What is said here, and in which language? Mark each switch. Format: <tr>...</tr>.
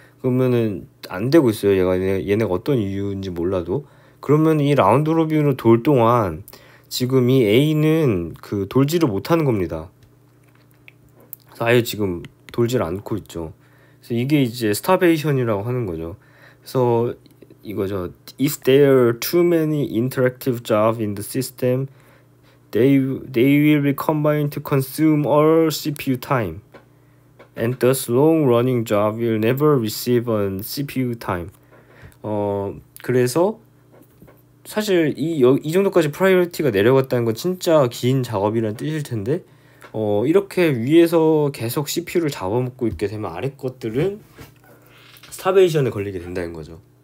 <ko>그러면은 안 되고 있어요. 얘네가 어떤 이유인지 몰라도. 그러면 이 라운드 로빈으로 돌 동안 지금 이 A는 그 돌지를 못하는 겁니다. 그래서 아예 지금 돌지를 않고 있죠. 그래서 이게 이제 스타베이션이라고 하는 거죠. 그래서 이거죠.</ko> <en>If there are too many interactive jobs in the system, they will be combined to consume all CPU time, and thus long-running job will never receive a CPU time.</en> <ko>그래서 사실 이 정도까지 프라이어리티가 내려갔다는 건 진짜 긴 작업이란 뜻일 텐데, 이렇게 위에서 계속 CPU를 잡아먹고 있게 되면 아래 것들은 스타베이션에 걸리게 된다는 거죠.</ko>